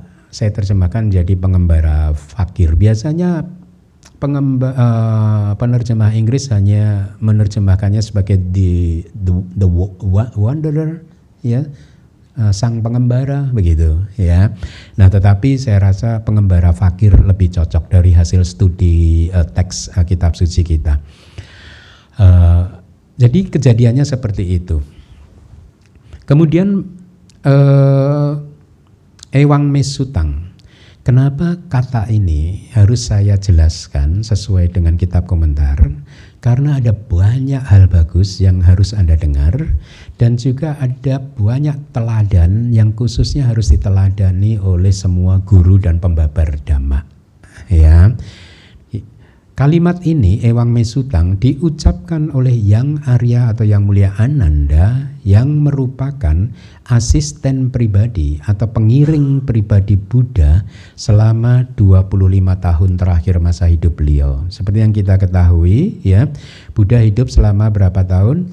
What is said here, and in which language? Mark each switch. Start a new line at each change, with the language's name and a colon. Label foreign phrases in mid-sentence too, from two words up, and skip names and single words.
Indonesian: Saya terjemahkan jadi pengembara fakir. Biasanya penerjemah Inggris hanya menerjemahkannya sebagai
English: the wanderer
Indonesian: ya, sang pengembara begitu ya. Nah, tetapi saya rasa pengembara fakir lebih cocok dari hasil studi teks kitab suci kita. Jadi kejadiannya seperti itu. Kemudian
Pali: Ewang me sutang.
Indonesian: Kenapa kata ini harus saya jelaskan sesuai dengan kitab komentar? Karena ada banyak hal bagus yang harus Anda dengar dan juga ada banyak teladan yang khususnya harus diteladani oleh semua guru dan pembabar dhamma. Ya. Kalimat ini
Pali: Ewang me sutang
Indonesian: diucapkan oleh Yang Arya atau Yang Mulia Ananda yang merupakan asisten pribadi atau pengiring pribadi Buddha selama 25 tahun terakhir masa hidup beliau. Seperti yang kita ketahui ya, Buddha hidup selama berapa tahun?